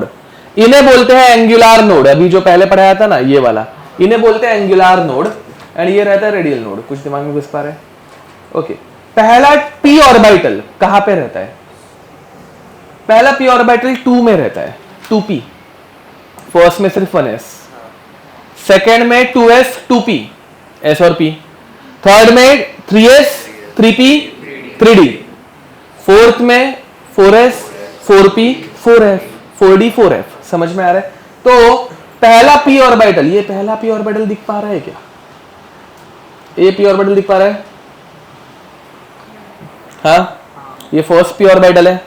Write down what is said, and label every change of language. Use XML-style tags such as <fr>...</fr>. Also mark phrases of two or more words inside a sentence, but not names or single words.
<hi>इन्हें बोलते हैं</hi> <en>angular node,</en> <hi>अभी जो पहले पढ़ाया था ना ये वाला, इन्हें बोलते हैं</hi> <en>angular node,</en> <hi>एंड ये रहता है</hi> <en>radial node.</en> <hi>कुछ दिमाग में घुस पा रहे हैं? ओके, पहला</hi> <en>p orbital</en> <hi>कहां पे रहता है? पहला</hi> <en>p orbital</en> <hi>2 में रहता है, 2p, फर्स्ट में सिर्फ 1s, सेकेंड में 2s 2p, s और p, थर्ड में 3s 3p 3d, फोर्थ में 4s 4p 4f 4d 4f। समझ में आ रहा है? तो पहला</hi> <en>p orbital,</en> <hi>ये पहला</hi> <en>p orbital</en> <hi>दिख पा रहा है क्या? ये</hi> <en>p orbital</en> <hi>दिख पा रहा है? हाँ, ये</hi> <en>first p orbital</en> <hi>है।</hi>